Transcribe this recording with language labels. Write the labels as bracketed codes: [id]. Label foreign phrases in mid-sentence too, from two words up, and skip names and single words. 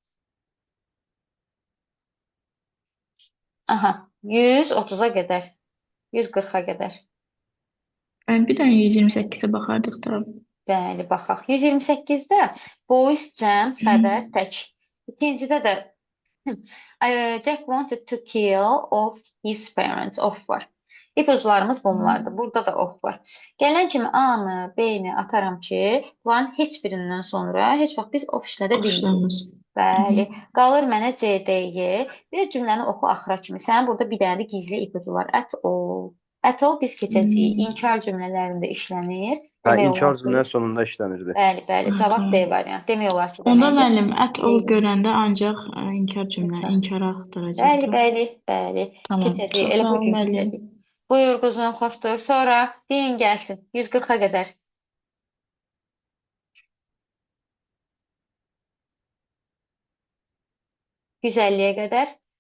[az] Aha, 130-a qədər, 140-a qədər. Bir dənə 128-ə baxardıq da. Bəli, baxaq. 128-də boys, cəm, xəbər, tək. İkincidə də [en] Jack wanted to kill off his parents. Off var. [az] İpuçlarımız bunlardır. Burada da off var. Gələn kimi A-nı, B-ni ataram ki, bunların heç birindən sonra heç vaxt biz off işlədə bilmirik. Oxşlarımız. Bəli. Qalır mənə C, D, Y. Bir də cümləni oxu axıra kimi. Sənin burada bir dənə də gizli ipucu var. [en] At all. At all [az] biz keçəcəyik. İnkar cümlələrində işlənir. Hə, Demək inkar olar ki, cümlənin sonunda işlənirdi. bəli, bəli. Ha, Cavab tamam. D variantı. Demək olar ki, Onda deməli. müəllim, [en] at all [az] C. görəndə ancaq inkar cümlə, İnkar. inkara Bəli, axtaracaq. bəli, bəli. Tamam. Keçəcəyik. Çox Elə sağ bu ol gün müəllim. keçəcəyik. Buyur quzum, xoşdur. Sonra deyin gəlsin. 140-a qədər. %150-yə qədər.